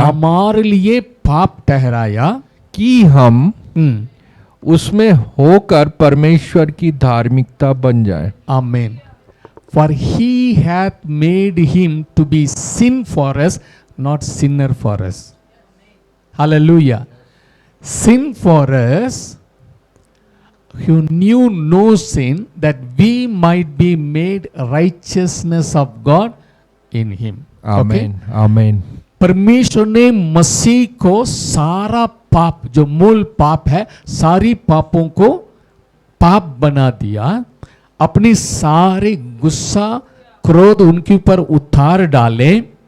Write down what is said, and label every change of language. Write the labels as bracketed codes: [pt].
[hi] हमारे लिए पाप ठहराया कि हम उसमें होकर परमेश्वर की धार्मिकता बन जाए। आमीन। [en] For he hath made him to be sin for us, not sinner for us. [hi] Hallelujah. [en] Sin for us, who knew no sin, that we might be made righteousness of God in him. [hi] आमीन, आमीन। परमेश्वर ने मसीह को सारा पाप, जो मूल पाप है, सारी पापों को पाप बना दिया। अपनी सारे गुस्सा, क्रोध उनके ऊपर उतार डाले।